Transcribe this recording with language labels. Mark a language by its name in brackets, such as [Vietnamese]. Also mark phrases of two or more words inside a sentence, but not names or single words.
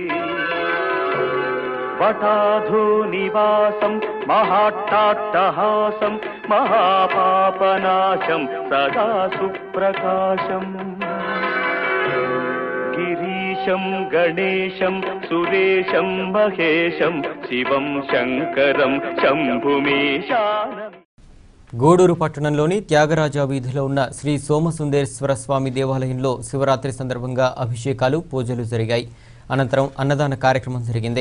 [Sanskrit] वटाधो निवासं महाट्टाट्टहासं महापापनाशं सदा सुप्रकाशम् गिरीशं गणेशं सुरेशं महेशं शिवं शङ्करं शम्भुमीशानमीडे [Telugu] గూడూరు పట్టణంలోని త్యాగరాజ వీధిలో ఉన్న శ్రీ సోమసుందరేశ్వర స్వామి దేవాలయంలో శివరాత్రి సందర్భంగా అభిషేకాలు పూజలు జరిగాయి. అనంతరం అన్నదాన కార్యక్రమం జరిగింది.